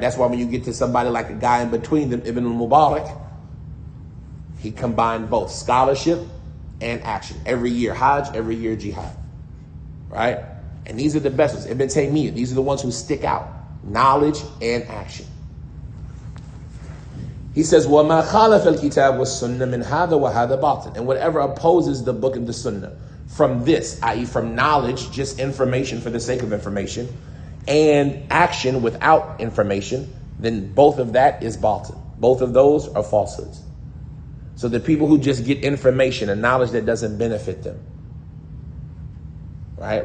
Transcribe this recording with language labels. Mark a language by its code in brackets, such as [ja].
[en] That's why when you get to somebody like a guy in between them, Ibn al-Mubarak, he combined both scholarship and action. Every year Hajj, every year jihad. Right? And these are the best ones. Ibn Taymiyyah, these are the ones who stick out. Knowledge and action. He says, [ar] وَمَا خَالَفَ الْكِتَابِ وَالسُّنَّةِ مِنْ هَذَا وَهَذَا بَاطِلٌ. [en] And whatever opposes the book and the sunnah from this, i.e. from knowledge, just information for the sake of information, and action without information, then both of that is batil. Both of those are falsehoods. So the people who just get information and knowledge that doesn't benefit them, right?